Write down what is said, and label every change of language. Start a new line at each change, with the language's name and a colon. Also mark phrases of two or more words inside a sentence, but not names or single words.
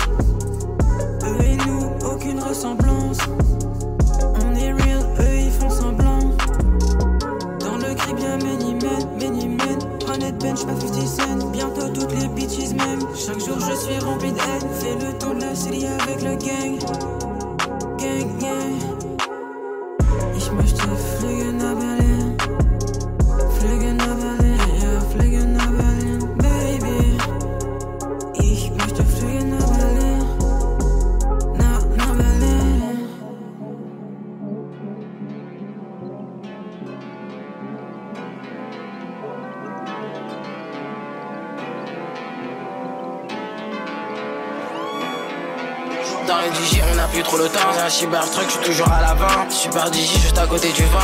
French: Eux et nous, aucune ressemblance. On est real, eux ils font semblant. Dans le crib j'suis pas 50 Cent. Bientôt toutes les bitches m'aiment. Chaque jour je suis rempli de haine. Fais le tour de la série avec le gang.
English: Gang, gang.
German: Ich möchte fliegen nach Berlin. Fliegen nach Berlin, ja, fliegen nach Berlin, baby. Ich möchte fliegen nach Berlin. Nach Berlin.
French: Dans les DJ on a plus trop le temps. J'ai un cybertruck, je suis toujours à l'avant. Super DJ juste à côté du vent.